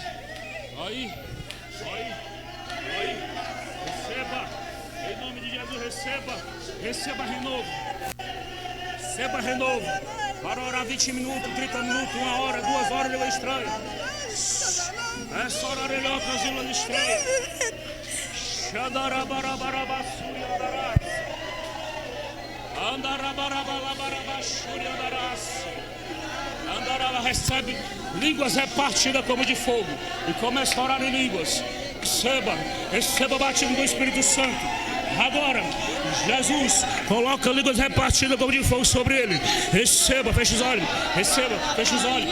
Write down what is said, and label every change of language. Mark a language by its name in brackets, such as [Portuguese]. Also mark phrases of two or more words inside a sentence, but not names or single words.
[Portuguese] Aí. Aí. Aí. Receba. Em nome de Jesus, receba. Receba renovo. Receba renovo. Para orar 20 minutos, 30 minutos, 1 hora, 2 horas, língua estranha. É só orar em outras línguas estranhas. Xadarabarabarabasuri andarás. Andarabarabalabarabaxuri andarás. Andaraba, recebe línguas repartidas como de fogo. E começa a orar em línguas. Receba, receba o batismo do Espírito Santo. Agora, Jesus, coloca línguas repartidas como de fogo sobre ele. Receba, fecha os olhos. Receba, fecha os olhos.